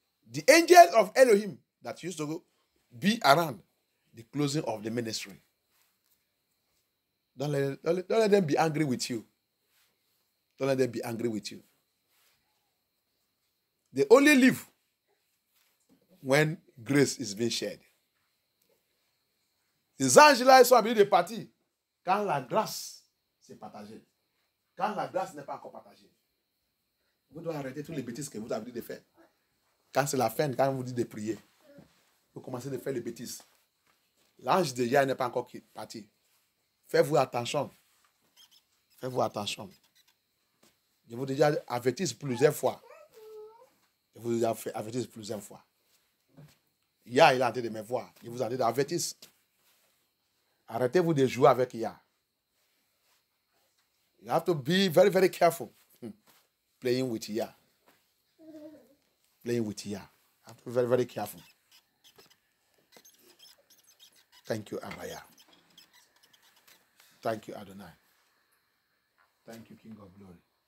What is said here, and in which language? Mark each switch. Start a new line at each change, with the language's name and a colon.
English: The angels of Elohim that used to be around the closing of the ministry. Don't let them be angry with you. Don't let them be angry with you. They only live when grace is being shared.
French: Les anges là, ils sont habillés de partir quand la grâce s'est partagée. Quand la grâce n'est pas encore partagée. Vous devez arrêter toutes les bêtises que vous avez dit de faire. Quand c'est la fin, quand on vous dit de prier, vous commencez de faire les bêtises. L'ange de Yah n'est pas encore parti. Faites-vous attention. Faites-vous attention. Je vous ai déjà averti plusieurs fois. Je vous ai averti plusieurs fois. Yah, il est en train de me voir. Je vous ai dit d'avertir. Arrêtez-vous de jouer avec Yah.
English: You have to be very, very careful playing with Yah. Playing with Yah. You have to be very, very careful. Thank you, Abaya. Thank you, Adonai. Thank you, King of Glory.